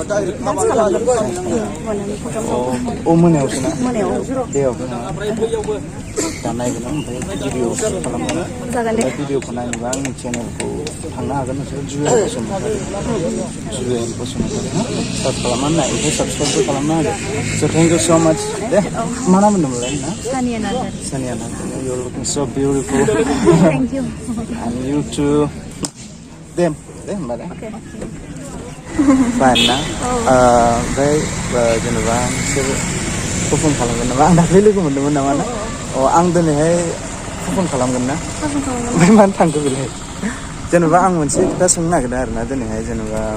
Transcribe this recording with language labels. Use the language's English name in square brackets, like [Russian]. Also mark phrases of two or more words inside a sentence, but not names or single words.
[Bodo] मोनायावसो ना देयावबो नङा दा नायगोन ओमफ्राय भिडिअ खालामगोन भिडिअखौ नायनोबा आंनि चेनेलखौ थांनो हागोन नोंसोर जुवेल बसुमतारी सार्च खालामनानै नाय ओमफ्राय साबसक्राइबबो खालामना होदो [English] so thank you so much [Bodo] दे मा नाम होनदोंमोनलाय ना सानिया नार्जारि [English] you are looking so beautiful thank you and you too [Bodo] दे होमबा दे फाइन ना ओमफ्राय जेनेबा नोंसोर पारफर्म खालामगोन नामा आं दाख्लै लोगो मोन्दोंमोन नामा ना आं दिनैहाय पारफर्म खालामगोन ना ओमफ्राय मानो थांखो बेलाय जेनेबा आं मोनसे खोथा सोंनो नागिरदों आरोना दिनैहाय जेनेबा